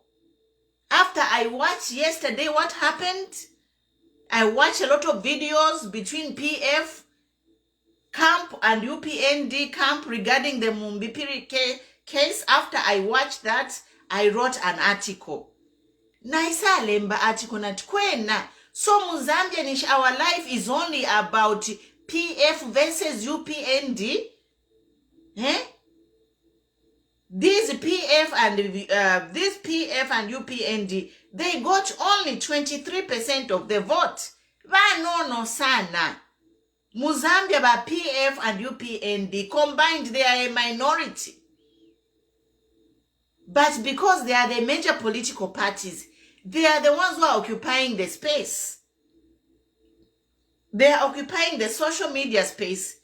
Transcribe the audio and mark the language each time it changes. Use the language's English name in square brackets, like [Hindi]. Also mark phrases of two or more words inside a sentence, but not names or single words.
[English] After I watched yesterday what happened, I watched a lot of videos between PF camp and UPND camp regarding the Mumbi Phiri case. After I watched that, I wrote an article. [Bemba] Naisa lemba article na tukwena. [English] So Mozambian, our life is only about PF versus UPND. These PF and UPND, they got only 23% of the vote. [Nyanja] Vanono sana. [English] Mozambia ba PF and UPND combined, they are a minority. But because they are the major political parties, they are the ones who are occupying the space. They are occupying the social media space.